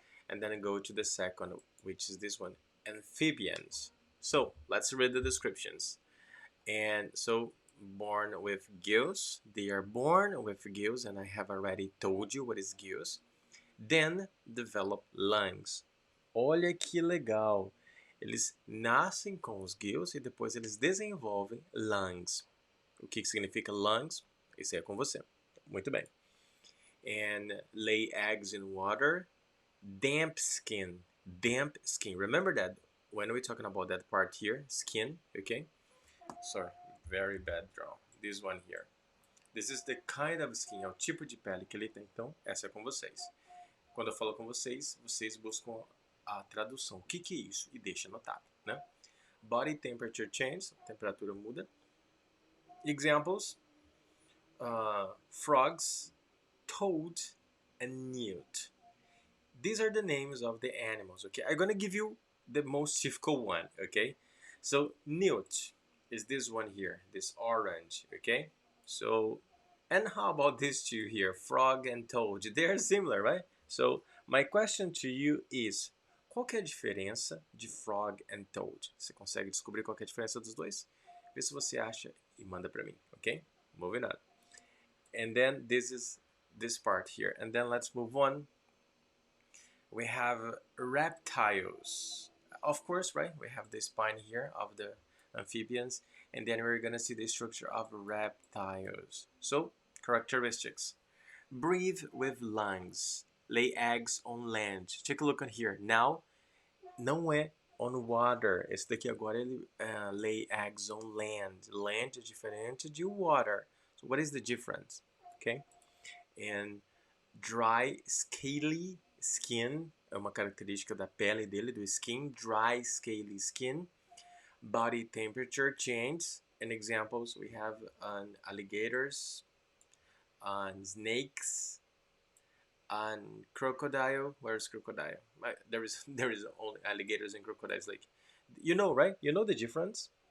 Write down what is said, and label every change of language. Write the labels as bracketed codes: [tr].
[en] And then I go to the second, which is this one, amphibians. So let's read the descriptions. And so, born with gills, they are born with gills, and I have already told you what is gills. Then develop lungs. [pt] Olha que legal! Eles nascem com os gills e depois eles desenvolvem lungs. O que significa lungs? Isso é com você. Muito bem. [en] And lay eggs in water. Damp skin. Damp skin. Remember that when we're talking about that part here, skin, okay? Sorry, very bad draw. This one here. This is the kind of skin, [pt] é o tipo de pele que ele tem. Então, essa é com vocês. Quando eu falo com vocês, vocês buscam a tradução. O que é isso? E deixa anotado, né? [en] Body temperature change, [pt] temperatura muda. [en] Examples: frogs, toad, and newt. These are the names of the animals, okay? I'm gonna give you the most difficult one, okay? So, newt is this one here, this orange, okay? So, and how about these two here, frog and toad? They are similar, right? So, my question to you is, [pt] qual que é a diferença de [en] frog and toad? [pt] Você consegue descobrir qual que é a diferença dos dois? Vê se você acha e manda pra mim, okay? [en] Moving on. And then this is this part here. And then let's move on. We have reptiles. Of course, right? We have the spine here of the amphibians, and then we're gonna see the structure of reptiles. So, characteristics. Breathe with lungs. Lay eggs on land. Take a look on here. Now, [pt] não é [en] on water. [pt] Esse daqui agora ele [en] lay eggs on land. [pt] Land é diferente de water. [en] So, what is the difference? Okay? And dry, scaly skin [pt] é uma característica da pele dele, do skin. [en] Dry, scaly skin. Body temperature change. And examples we have on alligators, on snakes, on crocodile. Where's crocodile? There is only alligators and crocodiles. Like, you know, right? You know the difference.